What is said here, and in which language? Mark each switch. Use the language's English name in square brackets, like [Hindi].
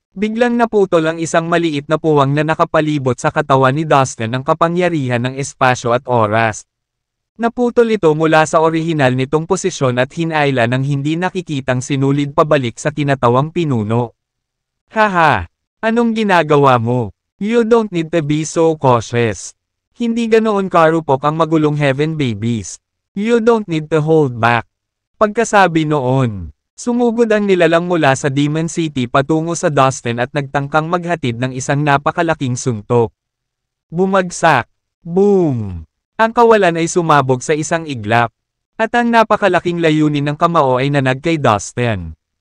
[Filipino] Biglang naputol ang isang maliit na puwang na nakapalibot sa katawan ni Dustin ng kapangyarihan ng espasyo at oras. Naputol ito mula sa orihinal nitong posisyon at hinayla ng hindi nakikitang sinulid pabalik sa tinatawang pinuno. Haha! Anong ginagawa mo? [English] You don't need to be so cautious. [Filipino] Hindi ganoon karupok ang magulong Heaven Babies. [English] You don't need to hold back. [Filipino] Pagkasabi noon, sumugod ang nilalang mula sa Demon City patungo sa Dustin at nagtangkang maghatid ng isang napakalaking suntok. Bumagsak. Boom! Ang kawalan ay sumabog sa isang iglap. At ang napakalaking layunin ng kamao ay nanag kay Dustin.